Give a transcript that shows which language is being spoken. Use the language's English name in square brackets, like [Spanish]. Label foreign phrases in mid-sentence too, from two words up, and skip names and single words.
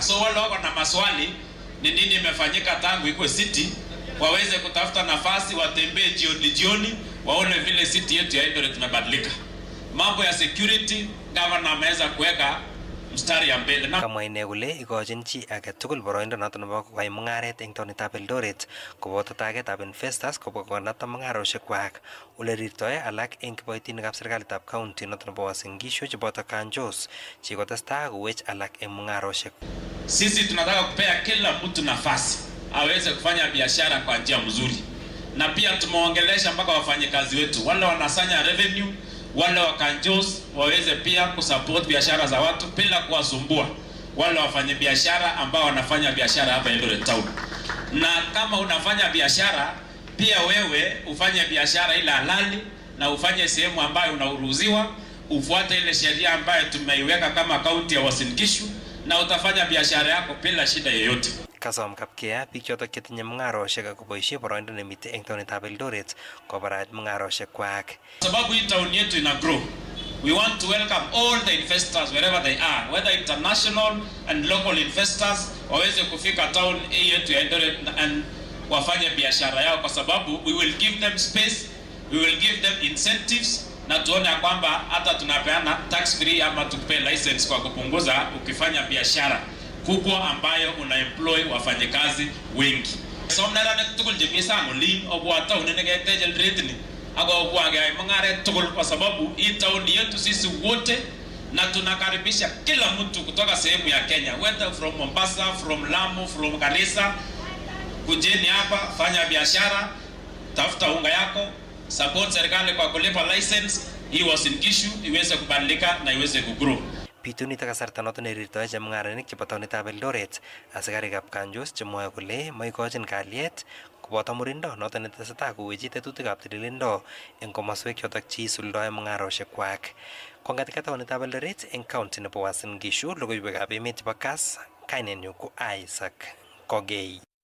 [Swahili] So wale wako na maswali ni nini imefanyika tangu ikuwe city, waweze kutafuta nafasi, watembee jioni waone vile city yetu ya Eldoret imebadilika. Mambo ya [English] security governor [Swahili] ameweza kuweka mstari ya mbele. [Kalenjin] Kamwa ine kole ikochin chi age tugul boroindo noto nebo koyai mung'aret eng taunetab Eldoret koboto tagetab investors kobwa konapta mung'arosiekwak ole rirtoi alak eng kiboitinikab serikalitab county noto nebo Uasin Gishu cheboto kanjos chikotestai kowech alak eng mung'arosiek. [Swahili] Sisi tunataka kupea kila mtu nafasi aweze kufanya biashara kwa njia mzuri, na pia tumeongelesha mpaka wafanyikazi wetu wale wanasanya revenue, wale wakanjos waweze pia kusupport biashara za watu bila kuwasumbua wale wafanye biashara ambao wanafanya biashara hapa Eldoret town. Na kama unafanya biashara pia wewe ufanye biashara ile halali na ufanye sehemu ambayo unaruhusiwa, ufuate ile sheria ambayo tumeiweka kama county ya Uasin Gishu, na utafanya biashara yako bila shida yoyote. [Kalenjin] Kasom Kapkea biik chotok chetinye mung'arosiek ak koboisie boroindo nemitei eng taunetab Eldoret kobarait mung'arosiekwak. [Swahili] Sababu hii town yetu ina grow, [English] we want to welcome all the investors wherever they are, whether international and local investors [Swahili] waweze kufika town hii yetu ya Eldoret [English] and [Swahili] wafanye biashara yao, kwa sababu [English] we will give them space, we will give them incentives, [Swahili] na tuone kwamba hata tunapeana tax free ama tupe license kwa kupunguza ukifanya biashara kubwa ambayo unaemploy wafanyakazi wengi. [Kalenjin] Somnara na tukul jemi sangu li obwa town nege tejel retini ago obwa ga mung'aret tukul, [Swahili] kwa sababu hii town yetu sisi wote, na tunakaribisha kila mtu kutoka sehemu ya Kenya, [English] whether from Mombasa, from Lamu, from Garissa, [Swahili] kujeni hapa fanya biashara, tafuta unga yako, support serikali kwa kulipa license, hii Uasin Gishu iweze kubadilika na iweze kugrow. [Kalenjin] Bitunito kasarta noto nerirtoi chemung'arainik chebo taunetab Eldoret asikarikab kanjos chemwoe kole moikochin kalyet koboto murindo noto netesetai kowechi tetutikab tililindo eng komoswek chotok cheisuldoi mung'arosiekwak. Kongatika taunetab Eldoret eng county nebo Uasin Gishu, logoiwekab emet chebo Kass, kainenyu ko Isaac Kogei.